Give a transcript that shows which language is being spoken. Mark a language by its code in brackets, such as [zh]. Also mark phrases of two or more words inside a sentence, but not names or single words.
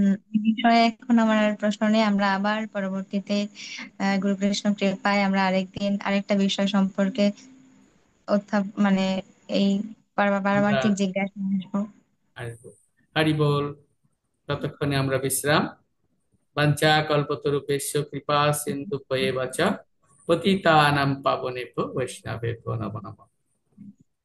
[bn] এই বিষয়ে এখন আমার আর প্রশ্ন নেই। আমরা আবার পরবর্তীতে গুরু কৃষ্ণ কৃপায় আমরা আরেকদিন আরেকটা বিষয় সম্পর্কে মানে এই আমরা পারমার্থিক জিজ্ঞাসা আসবো। আসবো। হরি বল। ততক্ষণে আমরা বিশ্রাম। [sa] বাঞ্ছা কল্পতরুভ্যশ্চ কৃপা সিন্ধুভ্যেব চ পতিতানাং পাবনেভ্যো বৈষ্ণবেভ্যো নমো নমঃ।